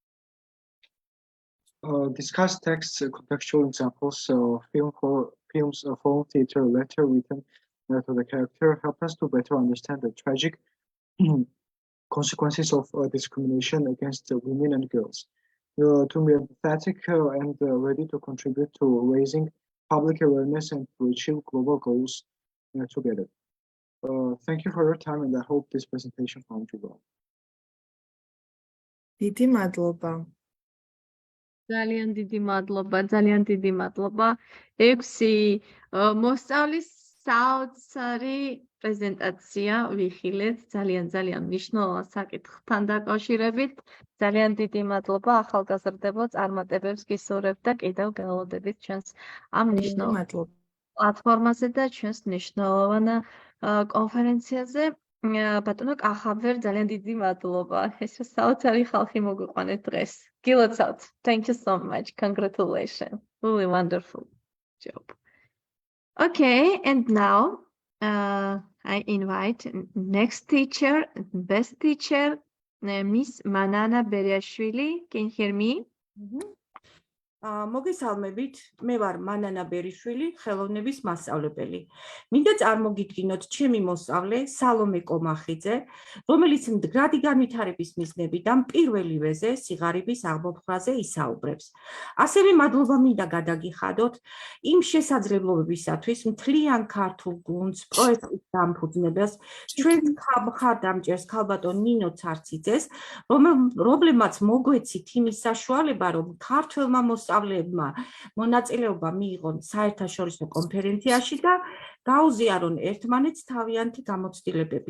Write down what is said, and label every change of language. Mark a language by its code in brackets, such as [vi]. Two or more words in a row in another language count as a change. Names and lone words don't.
[en] Discuss texts, contextual examples, films, film, theater, letter written to the character help us to better understand the tragic consequences of discrimination against women and girls. To be empathetic and ready to contribute to raising public awareness and to achieve global goals together. Thank you for your time, and I hope this presentation found you well. [ka] Დიდი მადლობა. ძალიან დიდი მადლობა, ძალიან დიდი მადლობა. 6 მოსწავლის საოცარი პრეზენტაცია ვიხილეთ ძალიან მნიშვნელოვან საკითხთან დაკავშირებით. ძალიან დიდი მადლობა ახალგაზრდებო, წარმატებებს გისურვებთ და კიდევ გელოდებით ჩვენს ამ მნიშვნელოვან პლატფორმაზე და ჩვენს მნიშვნელოვან კონფერენციაზე. ბატონო კახაბერ, ძალიან დიდი მადლობა. ეს საოცარი ხალხი მოგვიყვანეთ დღეს. გილოცავთ. [en] Thank you so much. Congratulations. Really wonderful job. Okay, and now I invite next teacher, best teacher, Miss Manana Beriashvili. Can you hear me? [ka] მოგესალმებით, მე ვარ მანანა ბერიშვილი, ხელოვნების მასწავლებელი. მინდა წარმოგიდგინოთ ჩემი მოსწავლე სალომე კომახიძე, რომელიც მდგრადი განვითარების მიზნებიდან პირველივეზე სიღარიბის აღმოფხვრაზე ისაუბრებს. ასევე მადლობა მინდა გადაგიხადოთ იმ შესაძლებლობებისათვის მთლიან ქართულ გუნდს პროექტის დამფუძნებას, ჩვენს მხარდამჭერს ქალბატონ ნინო ცარციძეს, რომლებმაც მოგვეცით იმის საშუალება, რომ ქართველმა მოსწავლეებმა მონაწილეობა მიიღონ საერთაშორისო კონფერენციაში და გაუზიარონ ერთმანეთს თავიანთი გამოცდილებები.